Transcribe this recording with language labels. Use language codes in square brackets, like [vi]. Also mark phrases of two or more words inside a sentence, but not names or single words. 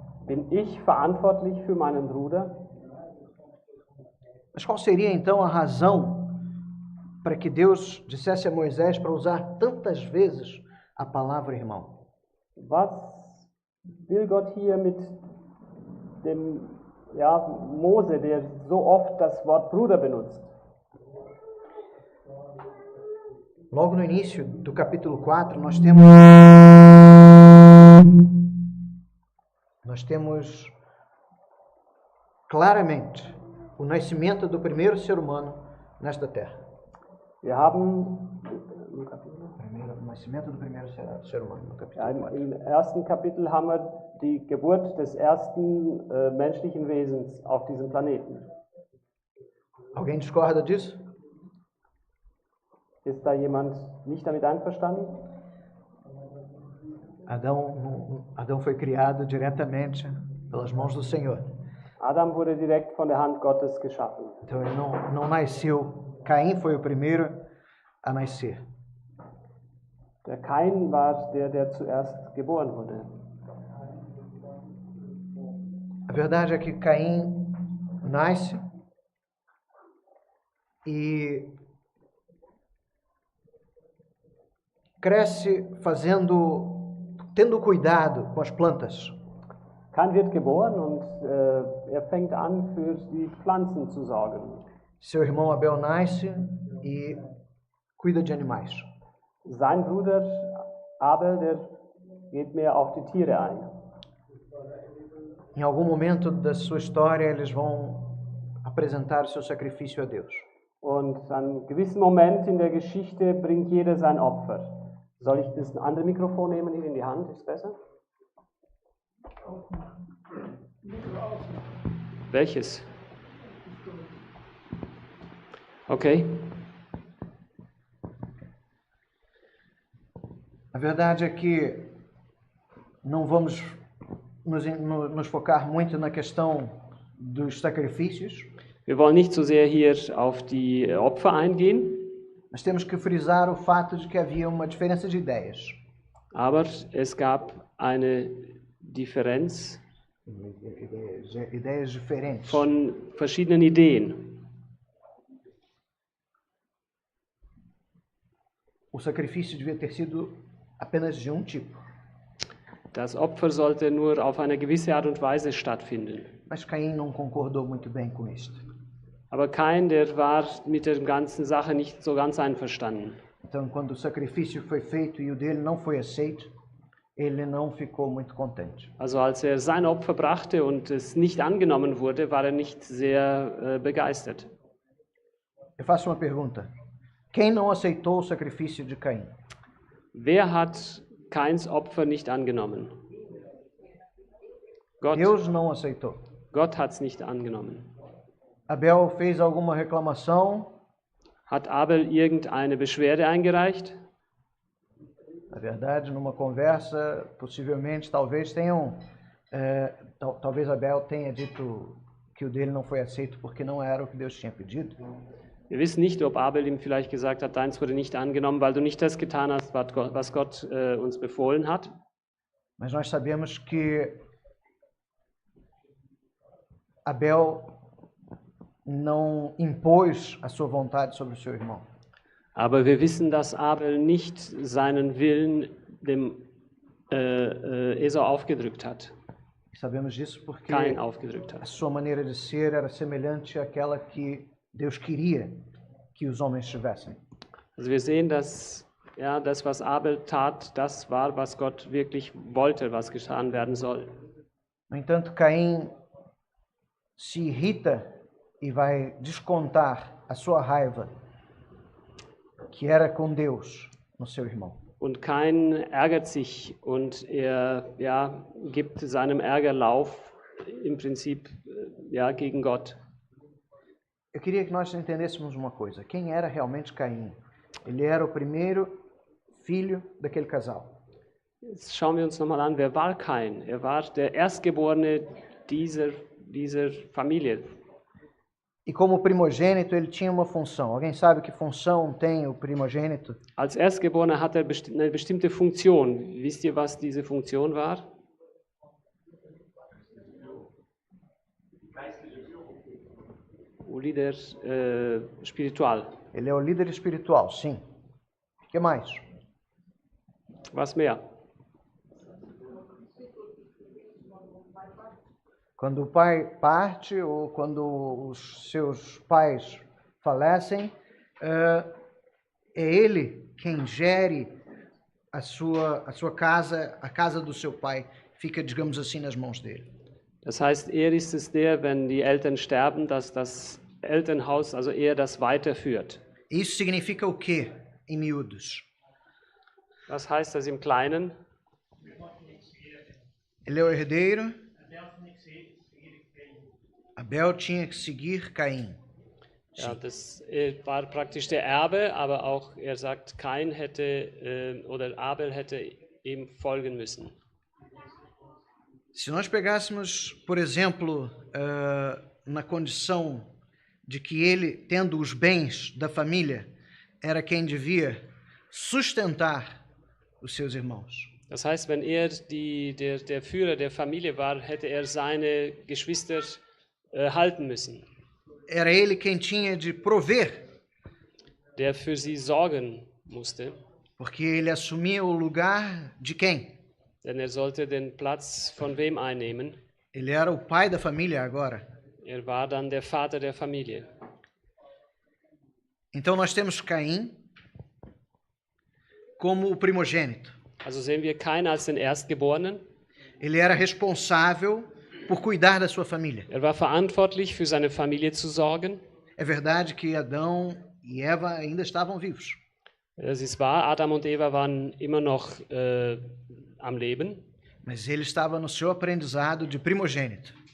[de] Bin ich verantwortlich für meinen Bruder? [pt] Mas qual seria então a razão para que Deus dissesse a Moisés para usar tantas vezes a palavra irmão? [de] Was will Gott hier mit dem Mose, der so oft das Wort Bruder benutzt? [pt] Logo no início do capítulo 4, nós temos claramente o nascimento do primeiro ser humano nesta terra. [de] Wir haben [pt] O nascimento do primeiro ser humano no capítulo 4. [de] im ersten Kapitel haben wir die Geburt des ersten menschlichen Wesens auf diesem Planeten. [pt] Alguém discorda disso? [de] Ist da jemand nicht damit einverstanden? [pt] Adão foi criado diretamente pelas mãos do Senhor. [de] Adam wurde direkt von der Hand Gottes geschaffen. [pt] Então ele não nasceu. Caim foi o primeiro a nascer. [de] Der Kain war der zuerst geboren wurde. [pt] A verdade é que Caim nasce e cresce tendo cuidado com as plantas. [de] Kain wird geboren und fängt an, für die Pflanzen zu sorgen. [pt] Seu irmão Abel nasce e cuida de animais. [de] Sein Bruder Abel, der geht mehr auf die Tiere ein. [pt] Em algum momento da sua história, eles vão apresentar o seu sacrifício a Deus. [de] Und an einem gewissen Moment in der Geschichte bringt jeder sein Opfer. Soll ich das andere Mikrofon nehmen hier in die Hand? Ist besser? Welches? Okay. [pt] A verdade é que não vamos nos focar muito na questão dos sacrifícios. [de] Wir wollen nicht so sehr hier auf die Opfer eingehen. [pt] Mas temos que frisar o fato de que havia uma diferença de ideias. [de] Aber es gab eine Differenz [pt] Ideias diferentes. [de] von verschiedenen Ideen. [pt] O sacrifício devia ter sido apenas de um tipo. [de] Das Opfer sollte nur auf eine gewisse Art und Weise stattfinden. [pt] Mas Caim não concordou muito bem com isto. [de] Aber Kain, der war mit der ganzen Sache nicht so ganz einverstanden. [pt] Então, quando o sacrifício foi feito e o dele não foi aceito, ele não ficou muito contente. [de] Also als sein Opfer brachte und es nicht angenommen wurde, war nicht sehr begeistert. [pt] Eu faço uma pergunta. Quem não aceitou o sacrifício de Caim? [de] Wer hat Kains Opfer nicht angenommen? Gott. [pt] Deus não aceitou. [de] Gott hat es nicht angenommen. [pt] Abel fez alguma reclamação? [de] Hat Abel irgendeine Beschwerde eingereicht? [pt] Na verdade, numa conversa, possivelmente, talvez Abel tenha dito que o dele não foi aceito porque não era o que Deus tinha pedido. [de] Wir wissen nicht, ob Abel ihm vielleicht gesagt hat, deins wurde nicht angenommen, weil du nicht das getan hast, was Gott uns befohlen hat. [pt] Mas nós sabemos que Abel não impôs a sua vontade sobre o seu irmão. [de] Aber wir wissen, dass Abel nicht seinen Willen dem Esau aufgedrückt hat. [pt] Sabemos disso porque [de] Kain aufgedrückt [pt] a [de] hat. [pt] sua maneira de ser era semelhante àquela que Deus queria que os homens tivessem. [de] Also wir sehen, dass das, was Abel tat, das war, was Gott wirklich wollte, was getan werden soll. [pt] No entanto, Caim se irrita e vai descontar a sua raiva, que era com Deus, no seu irmão. [de] Und Kain ärgert sich und er gibt seinem Ärger Lauf im Prinzip gegen Gott. [pt] Eu queria que nós entendêssemos uma coisa. Quem era realmente Caim? Ele era o primeiro filho daquele casal. [de] Jetzt schauen wir uns nochmal an, wer war Kain? Er war der Erstgeborene dieser Familie. [pt] E como primogênito, ele tinha uma função. Alguém sabe que função tem o primogênito? [de] Als Erstgeborener hat er eine bestimmte Funktion. Wisst ihr, was diese Funktion war? [pt] O líder espiritual. Ele é o líder espiritual, sim. O que mais? [de] Was mehr? [pt] Quando o pai parte ou quando os seus pais falecem, é ele quem gere a sua casa, a casa do seu pai, fica, digamos assim, nas mãos dele. [de] Das heißt, ist es der, wenn die Eltern sterben, dass das Elternhaus, also das weiterführt. [pt] Isso significa o quê, em miúdos? [de] Was heißt das im Kleinen? [pt] Ele é o herdeiro. Abel tinha que seguir Caim. [de] Ja, das war praktisch der Erbe, aber auch er sagt, Kain hätte oder Abel hätte ihm folgen müssen. [pt] Se nós pegássemos, por exemplo, na condição de que ele, tendo os bens da família, era quem devia sustentar os seus irmãos. [de] Das heißt, wenn er der Führer der Familie war, hätte er seine Geschwister halten müssen. [pt] Era ele quem tinha de prover. [de] Der für sie sorgen musste. [pt] Porque ele assumia o lugar de quem? [de] Denn er sollte den Platz von wem einnehmen? [pt] Ele era o pai da família agora. [de] Er war dann der Vater der Familie. [pt] Então nós temos Caim como o primogênito. [de] Also sehen wir Kain als den Erstgeborenen. [pt] Ele era responsável por cuidar da sua família. [de] Er war verantwortlich für seine Familie zu sorgen. [pt] É verdade que Adão e Eva ainda estavam vivos. [de] Es ist wahr, Adam und Eva waren immer noch am Leben. [pt] Mas ele estava no seu aprendizado de primogênito.